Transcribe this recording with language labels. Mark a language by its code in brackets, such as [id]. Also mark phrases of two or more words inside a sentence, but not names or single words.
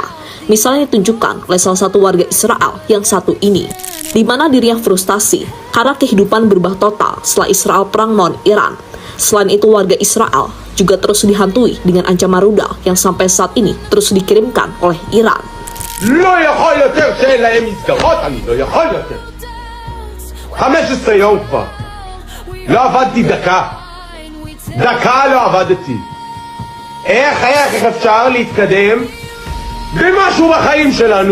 [id] Misalnya ditunjukkan oleh salah satu warga Israel yang satu ini, di mana dirinya frustasi karena kehidupan berubah total setelah Israel perang melawan Iran. Selain itu, warga Israel juga terus dihantui dengan ancaman rudal yang sampai saat ini terus dikirimkan oleh Iran. [he] לא יכול יותר שאין להם מסגרות, אני לא יכול יותר. 15 יום כבר. לא עבדתי דקה. דקה לא עבדתי. איך אפשר להתקדם במשהו בחיים שלנו?